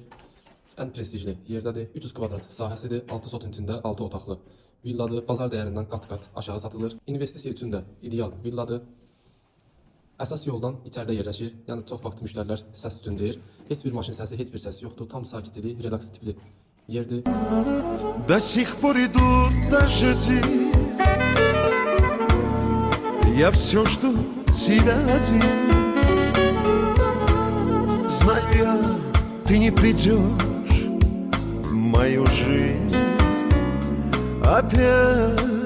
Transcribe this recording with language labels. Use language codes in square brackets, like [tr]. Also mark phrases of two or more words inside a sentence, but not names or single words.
[az] Ən prestijli yerdədir. 300 kvadrat sahəsidir. 6 sotun içində 6 otaqlı villadır. Bazar dəyərindən qat-qat aşağı satılır. İnvestisiya üçün də ideal villadır. Əsas yoldan içəridə yerləşir. Yəni çox vaxt müştərilər səs üçün deyir. Heç bir maşın səsi, heç bir səs yoxdur. Tam sakitçilik, relaks tipli yerdir. [ru] До сих пор идут дожди, я все жду тебя один. Знаю я, ты не придешь в мою жизнь опять.